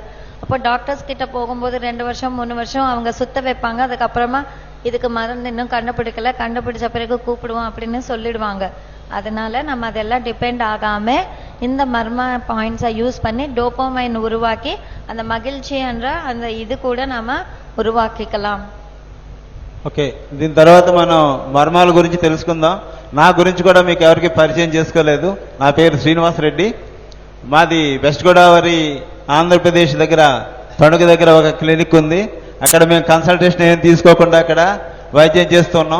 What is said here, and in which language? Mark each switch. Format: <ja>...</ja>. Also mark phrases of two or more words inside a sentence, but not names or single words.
<ta>அப்போ டாக்டர்ஸ் கிட்ட போகும்போது 2 வருஷம் 3 வருஷம் அவங்க சுத்த வைப்பாங்க. அதுக்கப்புறமா இதுக்கு மருந்து இன்னும் கண்டுபிடிக்கல, கண்டுபிடிச்ச பிறகு கூப்பிடுவோம் அப்படின்னு சொல்லிடுவாங்க. அதனால நம்ம அதெல்லாம் டிபெண்ட் ஆகாம இந்த மர்மா</ta> <en>points use</en> <ta>பண்ணி டோபமைன் உருவாக்கி அந்த மகிழ்ச்சி என்ற அந்த இது கூட நம்ம ఉరువాకికలాం.</ta> <te>ఓకే, దీని తర్వాత మనం మర్మాల గురించి తెలుసుకుందాం. నా గురించి కూడా మీకు ఎవరికి పరిచయం చేసుకోలేదు. నా పేరు శ్రీనివాస్ రెడ్డి. మాది వెస్ట్ గోదావరి ఆంధ్రప్రదేశ్ దగ్గర తణుకు దగ్గర ఒక క్లినిక్ ఉంది. అక్కడ మేము కన్సల్టేషన్ ఏం తీసుకోకుండా అక్కడ వైద్యం చేస్తున్నాం.</te>